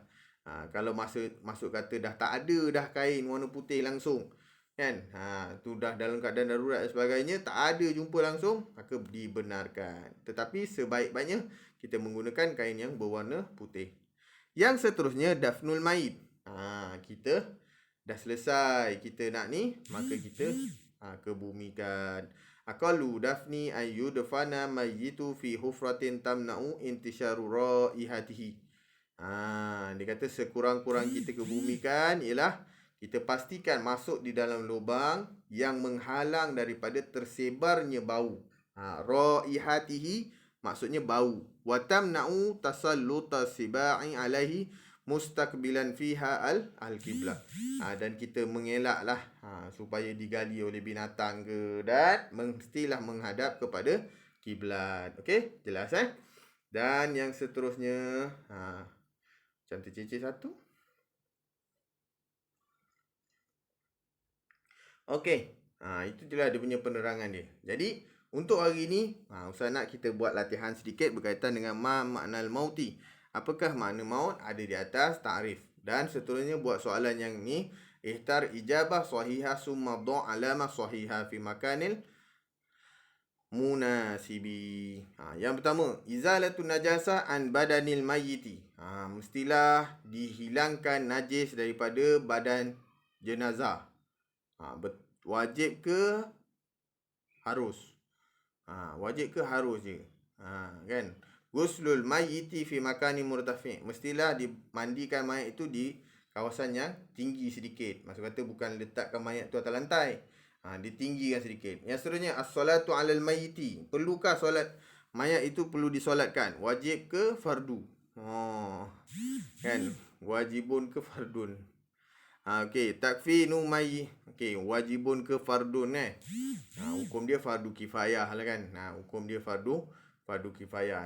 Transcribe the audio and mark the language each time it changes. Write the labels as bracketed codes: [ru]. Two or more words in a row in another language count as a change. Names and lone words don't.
[ms] Kalau masuk kata dah tak ada dah kain warna putih langsung, kan, tu dah dalam keadaan darurat dan sebagainya, tak ada jumpa langsung, maka dibenarkan. Tetapi sebaik-baiknya kita menggunakan kain yang berwarna putih. Yang seterusnya, dafnul mayit. Kita dah selesai kita nak ni, maka kita kebumikan. [ar] أقل الدفن أن يدفن الميت في حفرة تمنع انتشار رائحته. [ms] Dia kata sekurang-kurang kita kebumikan ialah kita pastikan masuk di dalam lubang yang menghalang daripada tersebarnya bau. Raihatihi maksudnya bau. [ar] وتمنع تسلط السباع عليه مستقبلا فيها القبلة. [ms] Dan kita mengelaklah supaya digali oleh binatang ke, dan mestilah menghadap kepada kiblat. Okey, jelas Dan yang seterusnya, macam tercicir satu. Okey, itu je lah dia punya penerangan dia. Jadi, untuk hari ni, Ustaz nak kita buat latihan sedikit berkaitan dengan [ar] معنى الموت. [ms] Apakah makna maut? Ada di atas ta'rif. Dan seterusnya buat soalan yang ni, [ar] اختر إجابة صحيحة ثم ضع علامة صحيحة في المكان المناسب. [ms] Yang pertama, [ar] إزالة النجاسة عن بدن الميت. [ms] Mestilah dihilangkan najis daripada badan jenazah. Wajib ke harus? Wajib ke harus je? Kan? [ar] غسل الميت في مكان مرتفع. [ms] Mestilah dimandikan mayat itu di kawasan yang tinggi sedikit. Maksud kata bukan letakkan mayat tu atas lantai. Ditinggikan sedikit. Yang seterusnya, [ar] الصلاة على الميت. [ms] Perlukah solat mayat itu perlu disolatkan? Wajib ke fardu? Kan? Wajibun ke fardun? Okey, [ar] تكفين الميت. [ms] Okey, wajibun ke fardun hukum dia fardu kifayah lah kan. Hukum dia fardu kifayah.